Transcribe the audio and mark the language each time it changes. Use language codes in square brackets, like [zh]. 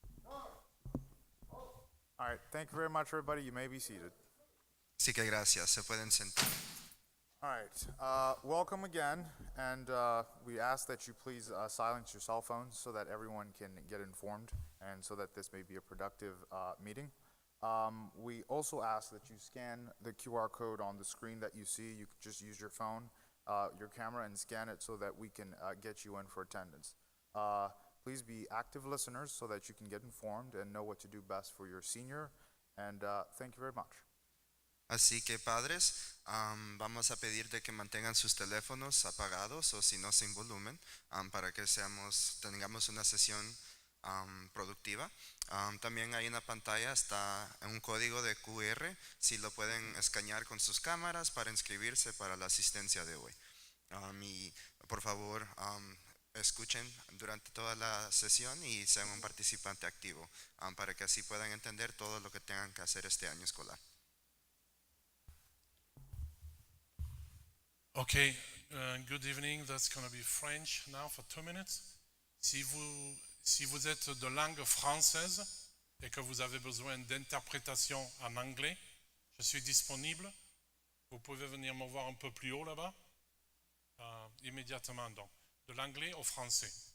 [en] All right, thank you very much, everybody. You may be seated. [es] Así que gracias, se pueden sentar. [en] All right, welcome again, and we ask that you please silence your cell phones so that everyone can get informed and so that this may be a productive meeting. We also ask that you scan the QR code on the screen that you see. You can just use your phone, your camera, and scan it so that we can get you in for attendance. Please be active listeners so that you can get informed and know what to do best for your senior, and thank you very much. [es] Así que padres, vamos a pedir de que mantengan sus teléfonos apagados o si no sin volumen para que tengamos una sesión productiva. También hay en la pantalla está un código de QR, si lo pueden escanear con sus cámaras para inscribirse para la asistencia de hoy. Y por favor, escuchen durante toda la sesión y sean un participante activo para que así puedan entender todo lo que tengan que hacer este año escolar. [en] Okay, good evening. That's going to be French now for 2 minutes. [fr] Si vous êtes de langue française et que vous avez besoin d'interprétation en anglais, je suis disponible. Vous pouvez venir me voir un peu plus haut là-bas, immédiatement donc. De l'anglais au français.